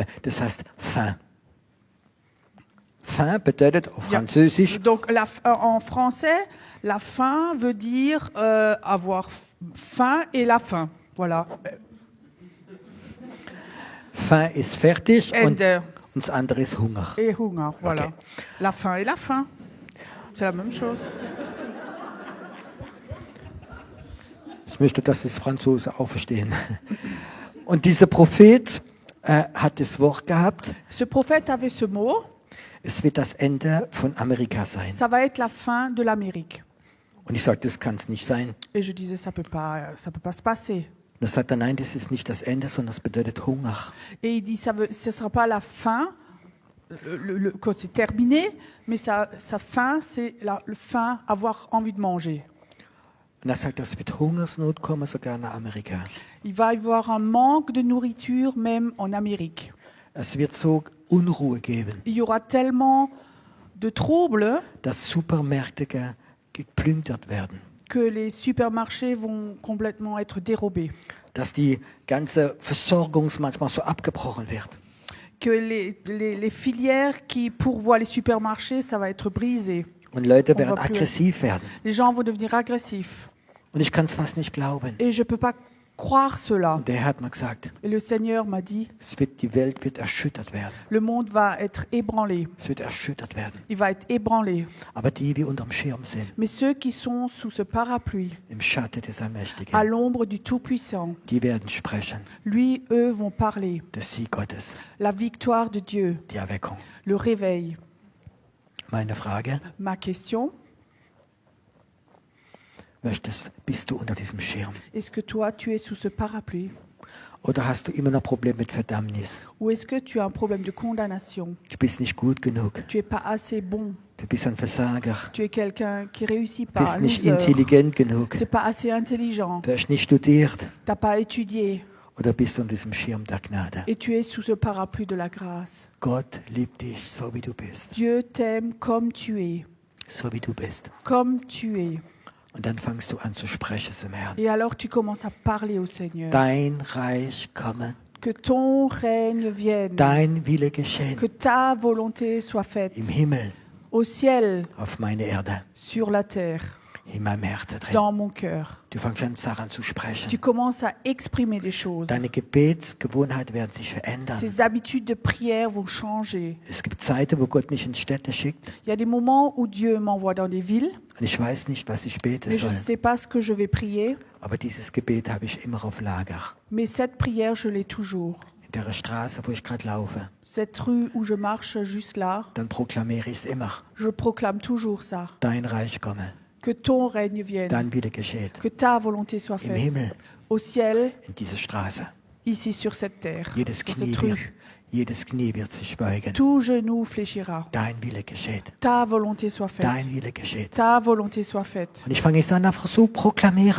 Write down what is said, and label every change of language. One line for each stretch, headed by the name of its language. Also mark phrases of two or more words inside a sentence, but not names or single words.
German: Das heißt faim. Faim bedeutet auf Ja. Französisch,
French: Donc, en français, la faim veut dire avoir faim et la faim. Voilà.
German: faim ist fertig und Ende das andere ist Hunger.
French: et Hunger. Voilà. Ok. La faim et la faim. C'est la même chose.
German: Ich möchte, dass das Franzose auch verstehen. Und dieser Prophet hat das Wort gehabt,
French: Ce prophète avait ce mot.
German: es wird das Ende von Amerika sein.
French: Ça va être la fin de l'Amérique.
German: Und ich sagte, das kann es nicht sein.
French: Et je disais, ça peut pas se passer.
German: Und er sagte, nein, das ist nicht das Ende, sondern das bedeutet Hunger.
French: Et il dit, ce ne sera pas la fin, quand c'est terminé, mais sa fin, c'est la fin, avoir envie de manger.
German: Und er sagt, es wird Hungersnot kommen, sogar nach Amerika.
French: Il va y avoir un manque de nourriture, même en Amérique.
German: Es wird so Unruhe geben,
French: Il y aura tellement de troubles
German: dass Supermärkte geplündert werden,
French: que les supermarchés vont complètement être dérobés.
German: dass die ganze Versorgung manchmal so abgebrochen wird.
French: Que les filières qui pourvoient les supermarchés, ça va être brisé.
German: Und Leute
French: On
German: werden
French: va plus-
German: aggressiv werden.
French: Les gens vont devenir agressifs.
German: Und ich kann es fast nicht glauben.
French: Et je ne peux pas croire cela.
German: Und der hat mir gesagt,
French: Et le Seigneur m'a dit,
German: die Welt wird erschüttert werden.
French: le monde va être ébranlé.
German: Es wird erschüttert werden.
French: Il va être ébranlé.
German: Aber die, die unterm Schirm sind,
French: Mais ceux qui sont sous ce parapluie,
German: im Schatten des
French: à
German: Allmächtigen,
French: l'ombre du Tout-Puissant,
German: die werden sprechen.
French: lui, eux vont parler.
German: Der Sieg Gottes,
French: La victoire de Dieu,
German: die Erweckung.
French: le réveil.
German: Meine Frage,
French: Ma question,
German: bist du unter diesem Schirm?
French: est-ce que toi, tu es sous ce parapluie?
German: Oder hast du immer noch Probleme mit Verdammnis?
French: Ou est-ce que tu as un problème de condamnation?
German: Du bist nicht gut genug.
French: Tu n'es pas assez bon.
German: Du bist ein Versager.
French: Tu es quelqu'un qui réussit
German: Du
French: pas.
German: bist
French: un
German: nicht
French: loser.
German: intelligent genug.
French: Tu n'es pas assez intelligent.
German: Du hast nicht studiert.
French: Tu n'as pas étudié.
German: Oder bist du unter diesem Schirm der Gnade?
French: Et tu es sous ce parapluie de la grâce.
German: Gott liebt dich, so wie du bist.
French: Dieu t'aime comme tu es.
German: So wie du bist.
French: Comme tu es.
German: Und dann fängst du an zu sprechen zum Herrn.
French: Et alors tu commences à parler au Seigneur.
German: Dein Reich komme.
French: Que ton règne vienne.
German: Dein Wille geschehen.
French: Que ta volonté soit faite.
German: Im Himmel,
French: Au ciel,
German: auf meine Erde,
French: sur la terre,
German: in meinem Herzen drin.
French: dans mon cœur.
German: Du fängst an, Sachen zu sprechen.
French: Tu commences à exprimer des choses.
German: Deine Gebetsgewohnheiten werden sich verändern.
French: Tes habitudes de prière vont changer.
German: Es gibt Zeiten, wo Gott mich in Städte schickt
French: Il y a des moments où Dieu m'envoie dans des villes,
German: und ich weiß nicht, was ich beten
French: mais je ne
German: soll.
French: sais pas ce que je vais prier.
German: Aber dieses Gebet habe ich immer auf Lager.
French: Mais cette prière, je l'ai toujours.
German: In der Straße, wo ich gerade laufe,
French: Cette rue où je marche juste là,
German: dann proklamiere ich es immer.
French: je proclame toujours ça.
German: Dein Reich komme,
French: Que ton règne vienne.
German: dein Wille geschieht.
French: Que ta volonté soit
German: Im
French: faite.
German: Himmel,
French: Au ciel,
German: in dieser Straße.
French: ici sur cette terre,
German: Jedes
French: sur
German: Knie,
French: cette rue.
German: jedes Knie wird sich beugen.
French: Tout genou fléchira.
German: Dein Wille geschieht.
French: Ta volonté soit faite.
German: Dein Wille geschieht.
French: Ta volonté soit faite.
German: Und ich fange jetzt an, einfach so proklamieren.